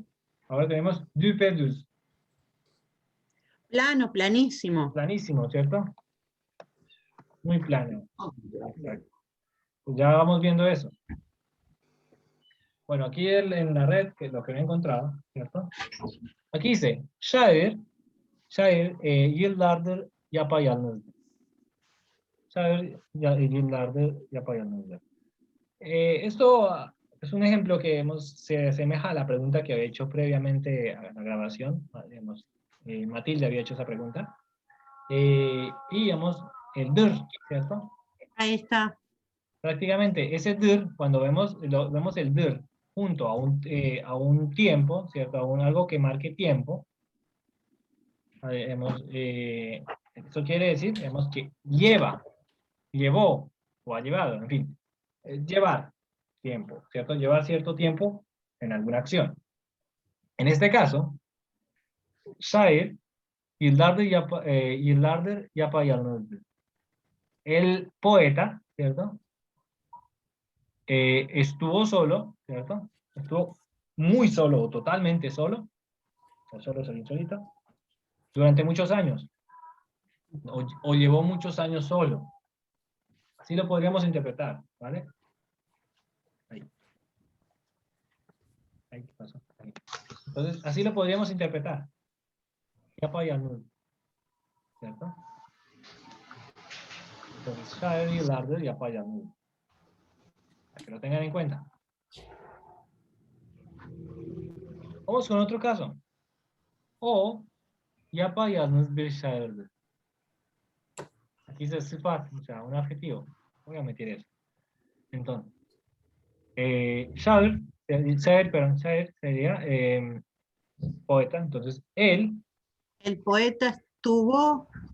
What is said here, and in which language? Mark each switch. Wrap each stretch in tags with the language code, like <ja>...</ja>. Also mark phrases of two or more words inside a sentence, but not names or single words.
<es>Ahora tenemos düpedüz. Plano, planísimo. Planísimo, ¿cierto? Muy plano. Exacto. Pues ya vamos viendo eso. Bueno, aquí en la red, que es lo que me he encontrado, ¿cierto? Aquí dice,</es> <tr>şair yıllardır yapayalnızdır. Şair yıllardır yapayalnızdır.</tr> <es>Esto es un ejemplo que se asemeja a la pregunta que había hecho previamente a la grabación. Matilde había hecho esa pregunta. Y digamos, el dir, ¿cierto? Ahí está. Prácticamente ese dir, cuando vemos el dir junto a un tiempo, ¿cierto? Algo que marque tiempo, eso quiere decir, que llevó o ha llevado, en fin, llevar tiempo, ¿cierto? Llevar cierto tiempo en alguna acción. En este caso,</es> <tr>şair yıllardır yapayalnızdır.</tr> <es>El poeta, ¿cierto? Estuvo solo, ¿cierto? Estuvo muy solo o totalmente solo, o solo solito, durante muchos años. O llevó muchos años solo. Así lo podríamos interpretar, ¿vale? Ahí. Ahí, ¿qué pasó? Ahí. Entonces, así lo podríamos interpretar. Yapayalnız, ¿cierto? Entonces,</es> <tr>şair yıllardır yapayalnız.</tr> <es>Para que lo tengan en cuenta. Vamos con otro caso.</es> <tr>O yapayalnız bir şairdi.</tr> <es>Aquí dice sıfat, o sea, un adjetivo. Voy a meter eso. Entonces, şair, şair sería poeta. Entonces, él, El poeta estuvo</es>